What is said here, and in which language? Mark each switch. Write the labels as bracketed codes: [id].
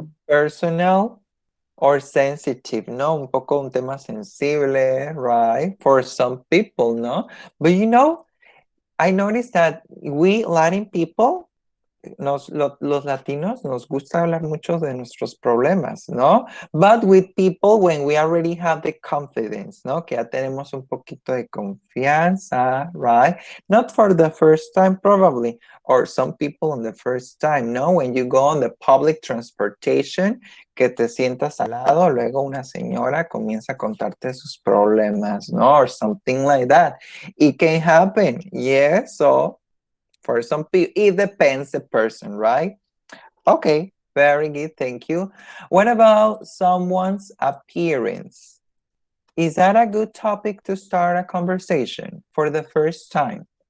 [en] Personal or sensitive, [es] ¿no? Un poco un tema sensible, right? [en] For some people, ¿no? But you know, I noticed that we Latin people, [es] los latinos, nos gusta hablar mucho de nuestros problemas, ¿no? [en] But with people when we already have the confidence, ¿no? [es] Que ya tenemos un poquito de confianza, right? [en] Not for the first time, probably, or some people on the first time, ¿no? When you go on the public transportation, [es] que te sientas al lado, luego una señora comienza a contarte sus problemas, ¿no? [en] Or something like that. It can happen, yes, so for some people, it depends the person, right? Okay, very good, thank you. What about someone's appearance? Is that a good topic to start a conversation for the first time?